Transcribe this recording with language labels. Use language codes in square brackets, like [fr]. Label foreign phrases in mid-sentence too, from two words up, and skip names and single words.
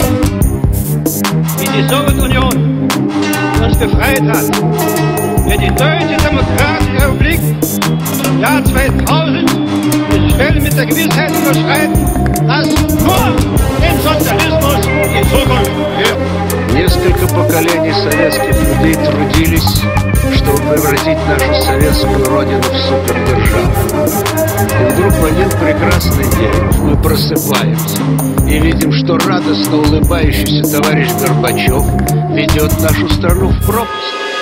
[de] Wie die Sowjetunion uns befreit hat, wird die Deutsche Demokratische Republik im Jahr 2000 die Schwelle mit der Gewissheit überschreiten, dass nur dem Sozialismus die Zukunft gehört. [ru] Несколько поколений советских людей трудились, чтобы превратить нашу советскую родину в супердержаву. И вдруг в один прекрасный день мы просыпаемся и видим, что радостно улыбающийся товарищ Горбачев ведет нашу страну в пропасть.